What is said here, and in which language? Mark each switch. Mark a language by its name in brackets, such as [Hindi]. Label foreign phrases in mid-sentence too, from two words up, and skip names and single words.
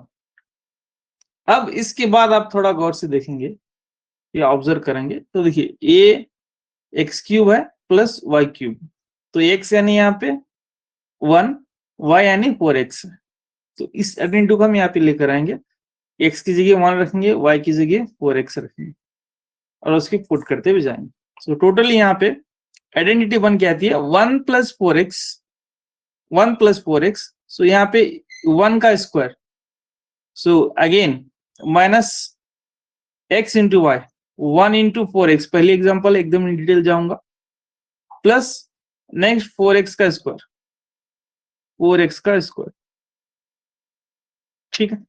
[Hindi] अब इसके बाद आप थोड़ा गौर से देखेंगे या ऑब्जर्व करेंगे तो देखिए ये [English] x cube [Hindi] है [English] plus y cube, [Hindi] तो x यानी यहाँ पे 1, y यानी 4x है। तो इस आइडेंटिटी को हम यहाँ पे लेकर आएंगे, x की जगह 1 रखेंगे, y की जगह 4x रखेंगे और उसकी पुट करते हुए जाएंगे। [English] so totally [Hindi] यहाँ पे आइडेंटिटी बन के आती है [English] 1 plus 4x, 1 plus 4x, [Hindi] सो यहाँ पे 1 का स्क्वायर, [English] so again minus x into y, 1 into 4x, [Hindi] पहली एग्जाम्पल एकदम डिटेल जाऊंगा, [English] plus next 4x [Hindi] का स्क्वायर, 4x का स्क्वायर, ठीक है।